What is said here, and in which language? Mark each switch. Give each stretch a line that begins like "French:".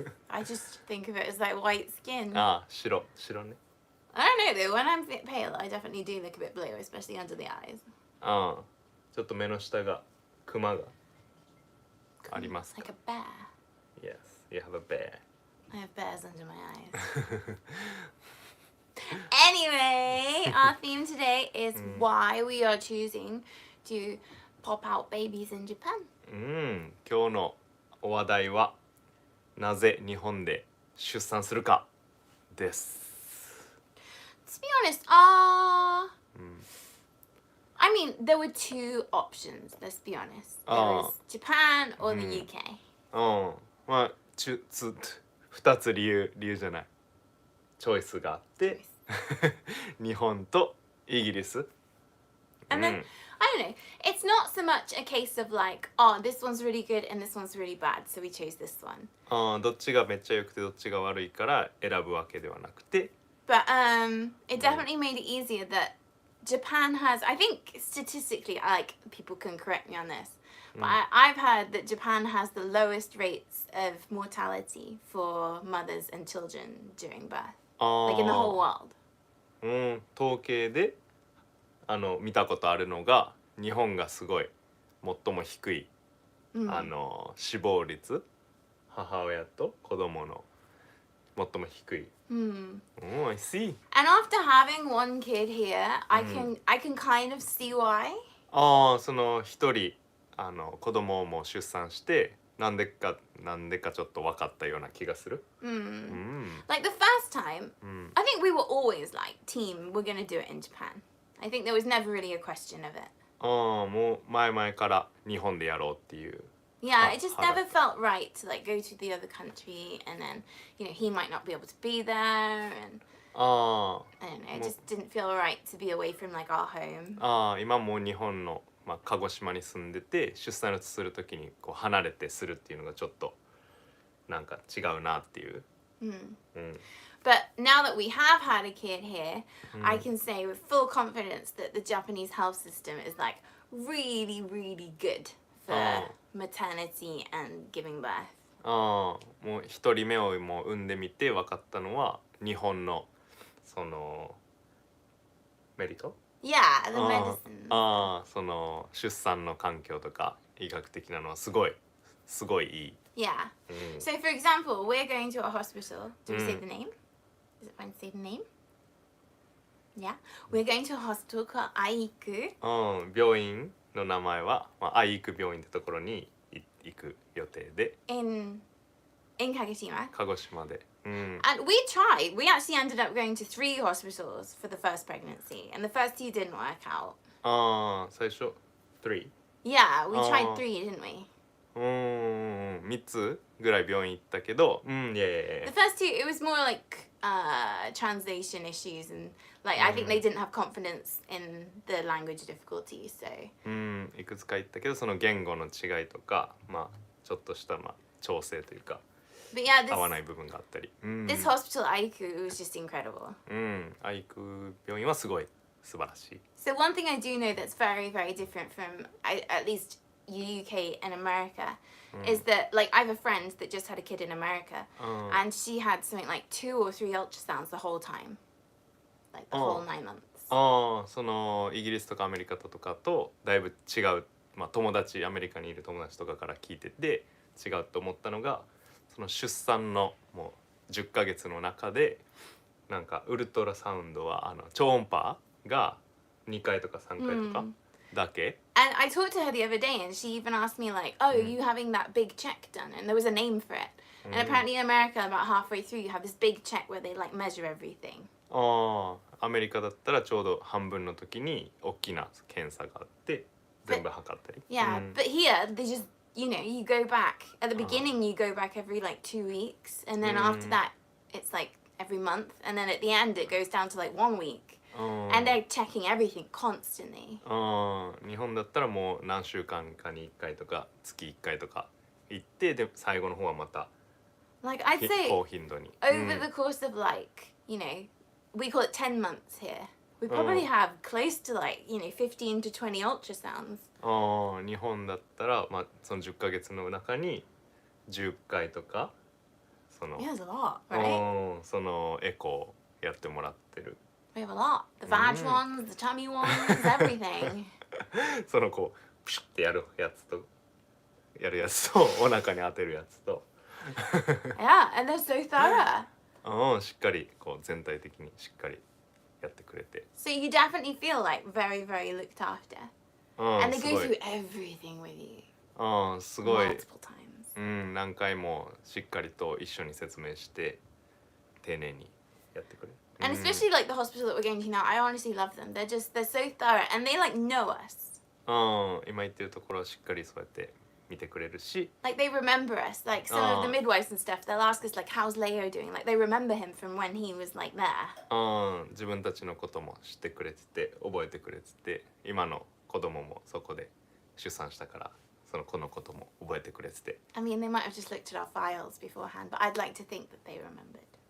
English: I just think of it as like white skin.
Japanese: ああ、白ね。
English: I don't know though, when I'm pale, I definitely do look a bit blue, especially under the eyes.
Japanese: ああ、ちょっと目の下がクマがありますか。
English: Like a bear. Yes, you have a bear. I have bears under my eyes. Anyway, our theme today is why we are choosing to pop out babies in Japan.
Japanese: うん、今日のお話題はなぜ日本で出産するかです。
English: To be honest, I mean, there were two options, let's be honest. There was Japan or the UK.
Japanese: うん、まあ2つ理由じゃない、チョイスがあって日本とイギリス。
English: And then, I don't know, it's not so much a case of like, oh, this one's really good and this one's really bad, so we chose this one.
Japanese: ああ、どっちがめっちゃ良くてどっちが悪いから選ぶわけではなくて。
English: But it definitely made it easier that Japan has, I think statistically, like people can correct me on this, but I've heard that Japan has the lowest rates of mortality for mothers and children during birth, ああ、 like in the whole world.
Japanese: うん、統計で見たことあるのが日本がすごい最も低い、死亡率、母親と子供の最も低い。
English: I see. And after having one kid here, I can kind of see why.
Japanese: ああ、その一人子供も出産してなんでかちょっと分かったような気がする。
English: Like the first time, I think we were always like, team, we're gonna do it in Japan. I think there was never really a question of it.
Japanese: ああ、もう前から日本でやろうっていう。
English: Yeah, it just never felt right to like go to the other country and then, you know, he might not be able to be there and I don't know, it just didn't feel right to be away from like our home.
Japanese: ああ、今もう日本の、鹿児島に住んでて出産するときにこう離れてするっていうのがちょっとなんか違うなっていう。
English: But now that we have had a kid here, I can say with full confidence that the Japanese health system is like really, really good for maternity and giving birth.
Japanese: ああ、もう一人目をもう産んでみて分かったのは日本のそのメリット。
English: Yeah, the medicine.
Japanese: ああ、その出産の環境とか医学的なのはすごいいい。
English: Yeah. So for example, we're going to a hospital. Do we say the name? Is it fine to say the name? Yeah. We're going to a hospital called Aiku.
Japanese: うん、病院の名前は、愛育病院ってところに行く予定で。
English: In Kagoshima.
Japanese: 鹿児島で。
English: And we tried. We actually ended up going to 3 hospitals for the first pregnancy, and the first 2 didn't work out.
Japanese: ああ、最初3。
English: Yeah, we tried 3, didn't we?
Japanese: 3つぐらい病院行ったけど、いやいやいや。
English: The first 2, it was more like translation issues, and like I think they didn't have confidence in the language difficulties. So.
Japanese: いくつか行ったけど、その言語の違いとか、ちょっちょっとした調整というか。
English: But yeah,
Japanese: 合わない部分があったり。
English: this hospital Aiku was just incredible.
Japanese: 愛育病院はすごい素晴らしい。
English: So one thing I do know that's very, very different from at least UK and America is that like I have a friend that just had a kid in America and she had something like 2 or 3 ultrasounds the whole time, like the whole 9 months.
Japanese: ああ、そのイギリスとかアメリカとかとだいぶ違う、友達アメリカにいる友達とかから聞いてて違うと思ったのが、その出産のもう10ヶ月の中でなんかウルトラサウンドは超音波が2回とか3回とかだけ、
English: And I talked to her the other day, and she even asked me like, "Oh, are you having that big check done?" And there was a name for it. And apparently in America, about halfway through, you have this big check where they like measure everything.
Japanese: ああ、アメリカだったらちょうど半分の時に大きな検査があって全部測ったり。
English: Yeah, but here they just, you know, you go back at the beginning. You go back every like 2 weeks, and then after that, it's like every month, and then at the end, it goes down to like 1 week. And they're checking everything constantly.
Japanese: 日本だったらもう何週間かに1回とか月1回とか行って、で最後の方はまた
English: Like I'd say
Japanese: 高頻度に。
English: over the course of like, you know, we call it 10 months here. We probably have close to like, you know, 15 to 20 ultrasounds.
Japanese: 日本だったら、まあ、その10ヶ月の中に10回とかその、
English: Yeah, there's a lot, right?
Japanese: そのエコーをやってもらってる。
English: We have a lot. The vag ones, the tummy ones, everything.
Japanese: そのこうプシュってやるやつとお腹に当てるやつと
English: Yeah, and they're so thorough.
Japanese: しっかりこう全体的にしっかりやってくれて。
English: So you definitely feel like very, very looked after. And they
Japanese: す
English: go
Japanese: ごい
English: through everything with you
Japanese: すごい
English: multiple times.
Japanese: 何回もしっかりと一緒に説明して丁寧にやってくれる。
English: And especially like the hospital that we're going to now, I honestly love them. They're so thorough, and they like know us.
Japanese: 今言ってるところはしっかりそうやって見てくれるし、
English: Like they remember us. Like some of the midwives and stuff, they'll ask us like, "How's Leo doing?" Like they remember him from when he was like there.
Japanese: 自分たちのことも知ってくれてて覚えてくれてて、今の子供もそこで出産したからその子のことも覚えてくれてて。
English: I mean, they might have just looked at our files beforehand, but I'd like to think that they remembered.